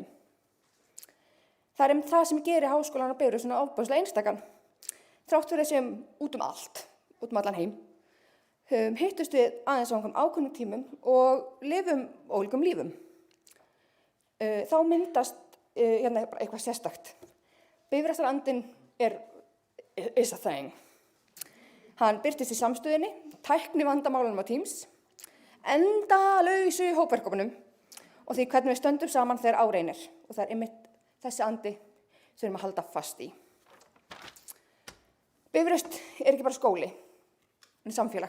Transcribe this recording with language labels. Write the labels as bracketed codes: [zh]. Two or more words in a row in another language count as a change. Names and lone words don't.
[is] Það það sem gerir Háskólann á Bifröst svona ofboðslega einstakan. Þrátt fyrir þessum út allt, út allan heim, hittust við aðeins á ákveðnum tímum og lifum ólíkum lífum. Þá myndast eitthvað sérstakt. [en] Bifröstarandinn is a thing. [is] Hann birtist í samstöðinni, tæknivandamálunum á Teams, endalausu hópverkefnum og því hvernig við stöndum saman þegar á reynir. Og það einmitt þessi andi sem við erum að halda fast í. Bifröst ekki bara skóli, en samfélag.